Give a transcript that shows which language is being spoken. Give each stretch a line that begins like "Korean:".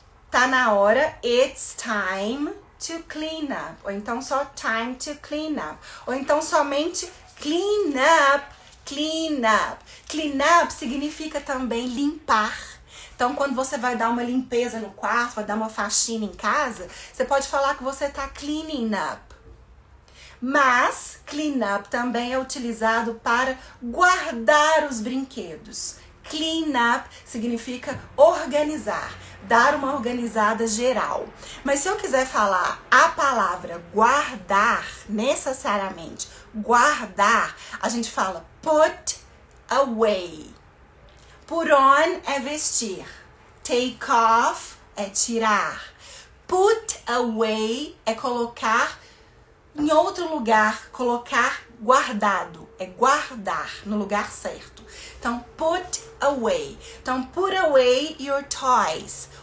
Portuguese: Tá na hora,
English: it's time to clean up.
Portuguese: Ou então só
English: time to clean up.
Portuguese: Ou então somente
English: clean up, clean up.
Portuguese: Clean up significa também limpar. Então, quando você vai dar uma limpeza no quarto, vai dar uma faxina em casa, você pode falar que você tá cleaning up. Mas clean up também é utilizado para guardar os brinquedos. Clean up significa organizar, dar uma organizada geral. Mas se eu quiser falar a palavra guardar, necessariamente guardar, a gente fala put away. Put on é vestir. Take off é tirar. Put away é colocar em outro lugar, colocar guardado. É guardar no lugar certo. Então,
English: put away.
Portuguese: Então,
English: put away your toys.